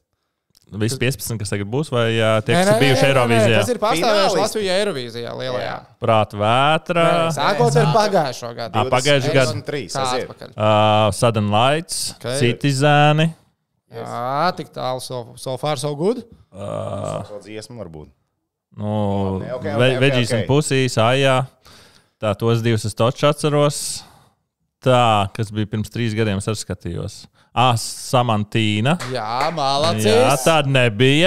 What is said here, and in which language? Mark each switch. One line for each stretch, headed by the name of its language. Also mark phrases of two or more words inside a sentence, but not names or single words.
Latvian: Visi 15, kas tagad būs, vai tie, kas ir bijuši Eirovīzijā? Tas ir pārstāvējuši Latviju Eirovīzijā lielajā. Prāta vētra. Sākot ar pagājušo gadu. Pagājušo gadu. Sudden Lights, Citizeni. Jā, tik tālu,
English: so far, so good.
Latvian: Dziesmu varbūt. Veģīs un pusīs, jā. Tā, tos divus es toču atceros. Tā, kas bija pirms 3 gadiem, es arī skatījos. Samantīna. Jā, malacis. Jā, tāda nebija.